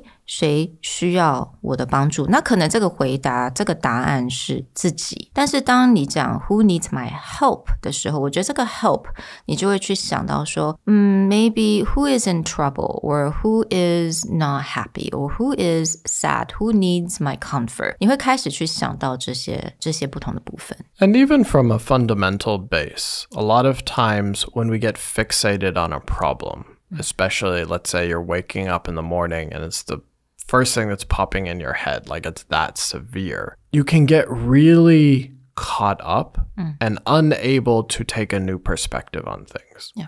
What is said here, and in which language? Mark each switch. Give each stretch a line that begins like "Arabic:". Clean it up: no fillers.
Chinese: 谁需要我的帮助，那可能这个回答这个答案是自己，但是当你讲
English: who needs my help
Chinese: 的时候，我觉得这个 help 你就会去想到说
English: maybe who is in trouble or who is not happy or who is sad, who needs my comfort.
Chinese: 你会开始去想到这些不同的部分。
English: And even from a fundamental base, a lot of times when we get fixated on a problem, especially let's say you're waking up in the morning and it's the first thing that's popping in your head, like it's that severe, you can get really caught up and unable to take a new perspective on things.